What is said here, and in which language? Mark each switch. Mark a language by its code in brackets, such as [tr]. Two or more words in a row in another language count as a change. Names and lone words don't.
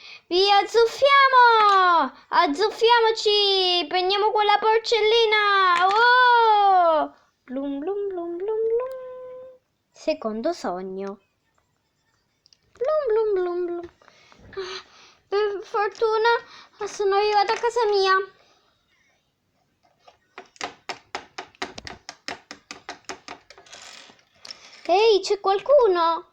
[it] Via, azzuffiamo! Azzuffiamoci! Prendiamo quella porcellina! Oh! Blum blum blum blum blum. Secondo sogno. Blum blum blum blum. Ah, per fortuna sono arrivata a casa mia. Ehi, c'è qualcuno?